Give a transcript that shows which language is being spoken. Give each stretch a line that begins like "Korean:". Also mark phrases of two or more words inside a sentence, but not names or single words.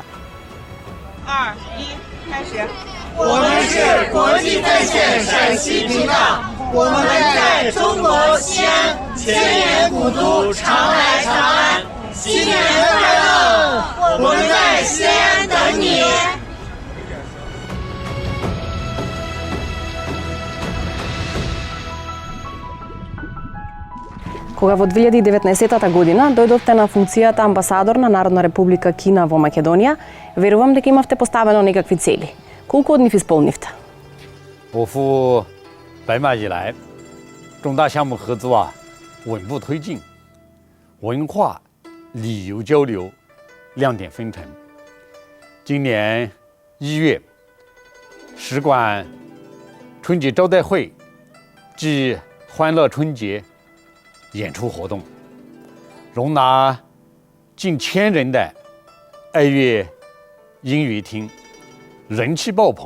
Chinese: ！2、1，开始。我们是国际在线陕西频道，我们在中国西安，千年古都常来长安，新年快乐！我们在西安等你。
Macedonian: Кога во 2019 година дојдовте на функцијата амбасадор на Народна република Кина во Македонија, верувам дека имавте поставено некакви цели. Колку од нив исполнивте?
Chinese: 我赴白马以来，重大项目合作稳步推进，文化旅游交流亮点纷呈。今年1月，使馆春节招待会暨欢乐春节演出活动，容纳近1000人的爱乐音乐厅，人气爆棚。